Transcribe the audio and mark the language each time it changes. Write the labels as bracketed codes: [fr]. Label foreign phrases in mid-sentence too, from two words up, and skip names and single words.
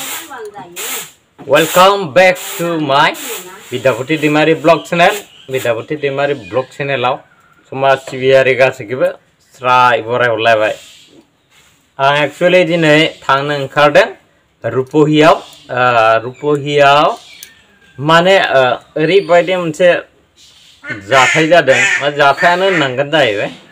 [en] Welcome back to my Vidyapati Dimari Blog Channel. [brx] Vidyapati Dimari Blog Channel आव समाज सिबियारि गासैखौबो स्राय बरायहरलायबाय। आं एक्चुअली दिनै थांनो ओंखारदों रुपहियाव माने ओरैबायदि मोनसे जाथाय जादों, जाथायानो होननांगोन जाहैबाय।